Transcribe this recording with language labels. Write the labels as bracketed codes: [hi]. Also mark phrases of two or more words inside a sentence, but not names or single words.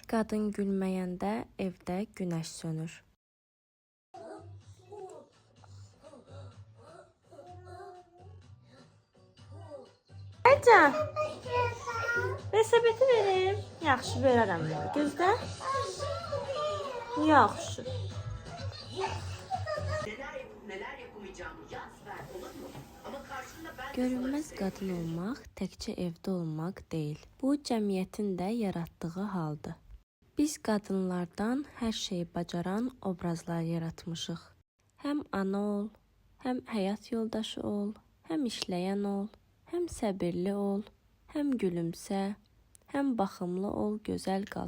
[az] Qadın gülməyəndə evdə günəş sönür. Aycan, resepeti verim. Yaxşı, verərəm. Gözlə. Yaxşı. [tr] Neler yapamayacağımı yaz ver, olur mu? Ama karşında ben [az] Görünməz qadın olmaq təkcə evdə olmaq deyil. Bu cəmiyyətin də yaratdığı haldır. Biz qadınlardan hər şeyi bacaran obrazlar yaratmışıq. Həm ana ol, həm həyat yoldaşı ol, həm işləyən ol, həm səbirli ol, həm gülümsə, həm baxımlı ol, gözəl qal.